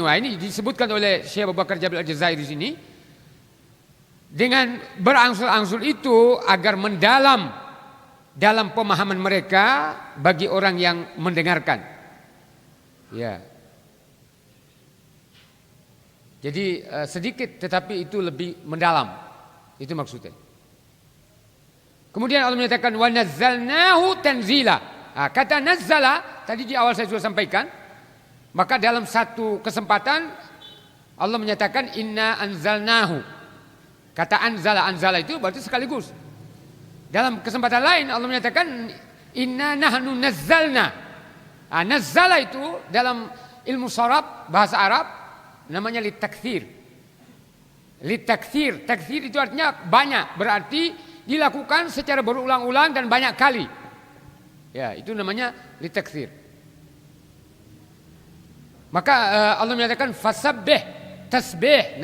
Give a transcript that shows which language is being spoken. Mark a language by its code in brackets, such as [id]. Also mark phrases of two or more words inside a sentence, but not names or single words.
[id] Ini disebutkan oleh Syekh Abu Bakar Jabil Al-Jazairi di sini. Dengan berangsur-angsur itu agar mendalam dalam pemahaman mereka bagi orang yang mendengarkan. Ya. Jadi sedikit tetapi itu lebih mendalam. Itu maksudnya. Kemudian Allah menyatakan [ar] wa nazzalnahu tanzila. [id] Kata nazzala tadi di awal saya sudah sampaikan. Maka dalam satu kesempatan Allah menyatakan [ar] inna anzalnahu. [id] Kata anzala itu berarti sekaligus. Dalam kesempatan lain Allah menyatakan [ar] inna nahnu nazzalna. [id] Nazzala itu dalam ilmu sharaf bahasa Arab namanya litakthir. Litakthir, takthir itu artinya banyak, berarti dilakukan secara berulang-ulang dan banyak kali. Ya, itu namanya litakthir. Maka Allah menyatakan [ar] fasabbih, tasbih.